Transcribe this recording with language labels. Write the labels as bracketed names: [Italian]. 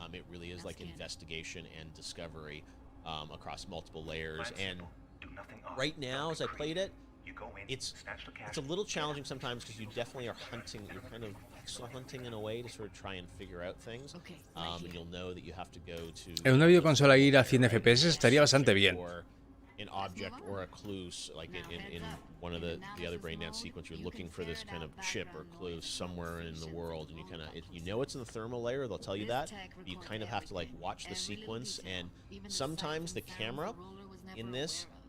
[English] It really is like investigation and discovery across multiple layers. And right now, as I played it, it's a little challenging sometimes because you definitely are hunting. You're kind of pixel hunting in a way to sort of try and figure out things. And you'll know that you have to go to. [Spanish] En una videoconsola ir a 100 FPS estaría bastante bien. [English] An object or a clue, like in one of the other brain dance sequence, you're looking for this kind of chip or clue somewhere in the world, and you it's in the thermal layer. They'll tell you that. But you kind of have to like watch the sequence, and sometimes the camera in this.